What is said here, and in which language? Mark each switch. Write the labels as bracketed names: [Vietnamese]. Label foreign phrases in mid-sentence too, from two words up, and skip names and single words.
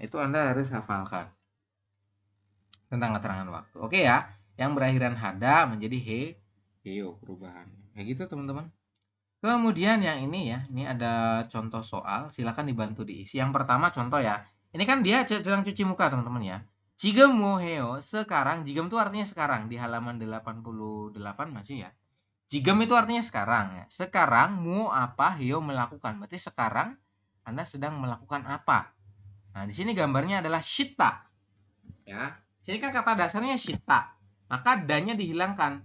[Indonesian] Itu Anda harus hafalkan tentang keterangan waktu. Oke ya. Yang berakhiran hada menjadi heo perubahan. Kayak gitu teman-teman. Kemudian yang ini ya, ini ada contoh soal, silakan dibantu diisi. Yang pertama contoh ya. Ini kan dia sedang cuci muka teman-teman ya. [Korean] 지금 뭐 해요? [Indonesian] sekarang, 지금 itu artinya sekarang di halaman 88 masih ya. 지금 itu artinya sekarang ya. Sekarang mau apa? Heo melakukan. Berarti sekarang Anda sedang melakukan apa? Nah, di sini gambarnya adalah shita. Ya. Sini kan kata dasarnya shita. Maka danya dihilangkan.